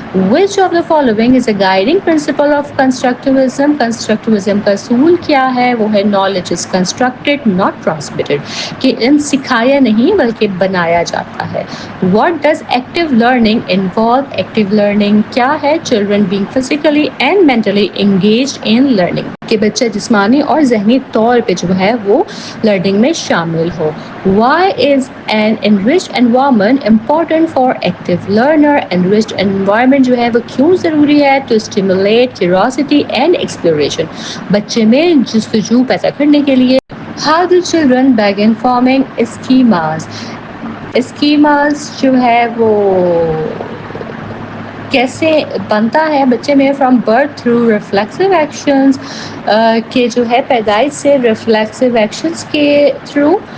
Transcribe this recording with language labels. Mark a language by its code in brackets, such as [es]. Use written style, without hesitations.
[en] Which of the following is a guiding principle of constructivism؟ [ur] Constructivism کا اصول کیا ہے؟ وہ ہے [en] knowledge is constructed not transmitted، [ur] کہ علم سکھایا نہیں بلکہ بنایا جاتا ہے. [en] What does active learning involve؟ [ur] active learning کیا ہے؟ [en] children being physically and mentally engaged in learning، [ur] کہ بچہ جسمانی اور ذہنی طور پہ جو ہے وہ لرننگ میں شامل ہو. [en] Why is an enriched environment important for active learner؟ enriched environment [ur] جو ہے وہ کیوں ضروری ہے؟ [en] to stimulate curiosity and exploration، [ur] بچے میں جستجو پیدا کرنے کے لیے. [en] How do children begin forming schemas؟ [ur] schemas جو ہے وہ کیسے بنتا ہے بچے میں؟ [en] from birth through reflexive actions, [ur] کہ جو ہے پیدائش سے ریفلیکسو ایکشنز کے تھرو.